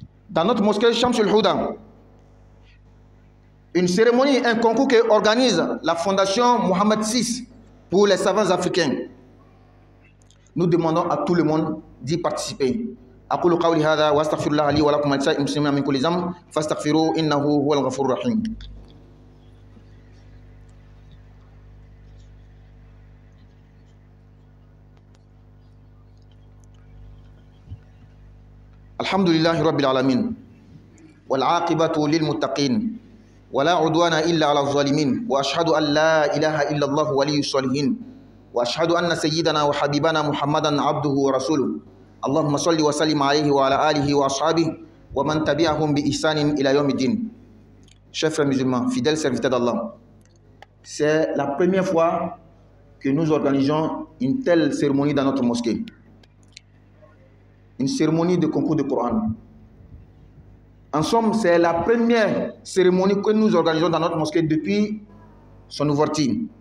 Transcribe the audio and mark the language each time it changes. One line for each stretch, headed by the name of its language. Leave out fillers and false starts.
French: Dans notre mosquée Shamsul Huda, une cérémonie, un concours que organise la fondation Mohammed VI pour les savants africains. Nous demandons à tout le monde d'y participer.
Arabic: أقول قولي هذا وأستغفر الله لي ولكم ولسائر المسلمين من كل ذنب فاستغفروه إنه هو الغفور الرحيم. الحمد لله رب العالمين والعاقبة للمتقين ولا عدوان إلا على الظالمين وأشهد أن لا إله إلا الله ولي الصالحين وأشهد أن سيدنا وحبيبنا محمدا عبده ورسوله اللهم صل وسلم عليه وعلى آله وأصحابه ومن تبعهم بإحسان إلى يوم الدين.
French: Chers frères musulmans, fidèles serviteurs d'Allah, c'est la première fois que nous organisons une telle cérémonie dans notre mosquée. Une cérémonie de concours de Coran. En somme, c'est la première cérémonie que nous organisons dans notre mosquée depuis son ouverture.